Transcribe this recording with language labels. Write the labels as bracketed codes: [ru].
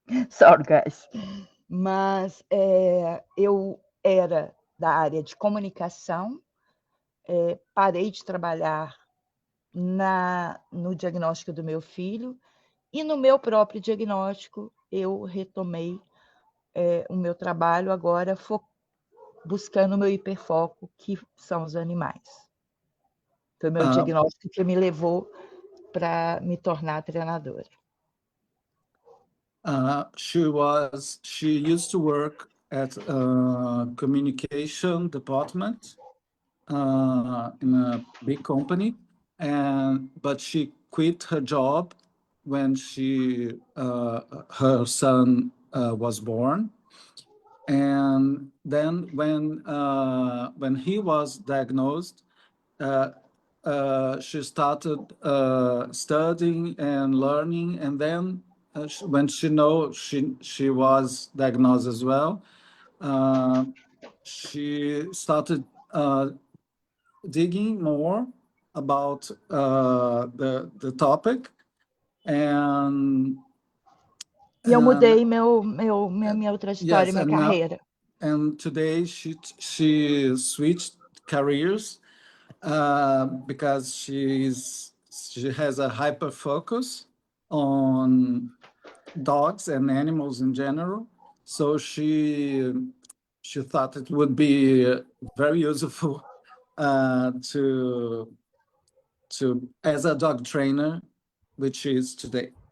[en] Sorry, guys. [pt] Mas eu era da área de comunicação, parei de trabalhar no diagnóstico do meu filho e no meu próprio diagnóstico eu retomei o meu trabalho agora buscando o meu hiperfoco, que são os animais. Foi o meu diagnóstico que me levou para me tornar treinadora. [en] She used to work at a communication department in a big company, but she quit her job when her son was born. And then when he was diagnosed, she started studying and learning, and then when she was diagnosed as well, she started digging more about the topic, and [pt] eu mudei minha trajetória, [en] yes, [pt] minha carreira. [en] And today she switched careers because she has a hyper focus on dogs and animals in general. So she thought it would be very useful to as a dog trainer, which she is today.